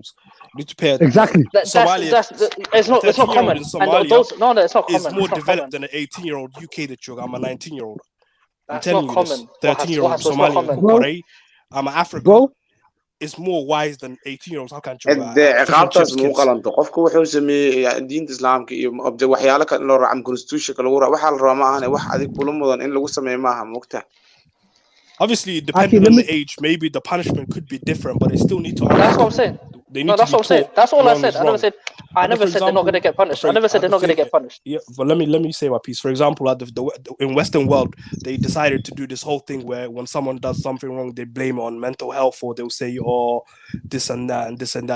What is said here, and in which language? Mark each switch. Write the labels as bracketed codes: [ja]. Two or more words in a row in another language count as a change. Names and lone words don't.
[en] You need to pay exactly. Somalia. It's not common. In Somalia, it's not common. It's more developed than an 18-year-old UK that you're. I'm a 19-year-old. I'm telling you this. 13-year-old Somalian. I'm an African. Is more wise than 18-year-olds. How can you? عقابتاس مو قلنتو [so] qofku wuxuu sameeyay diinta islaamka iyo waxyaalo kale loo raacay constitution kale waxa la rabaa maahan wax adig kula mudan in lagu sameeyo maaha mugta. [en] Obviously, depending on the age, maybe the punishment could be different, but they still need to. That's what I'm saying. They need No, to that's be what I'm saying. taught That's all I wrong said. is I never wrong. said. I never said they're not going to get punished. I never said they're not going to get punished. Yeah, but let me say my piece. For example, at in Western world, they decided to do this whole thing where when someone does something wrong, they blame it on mental health, or they'll say, "Oh, this and that and this and that."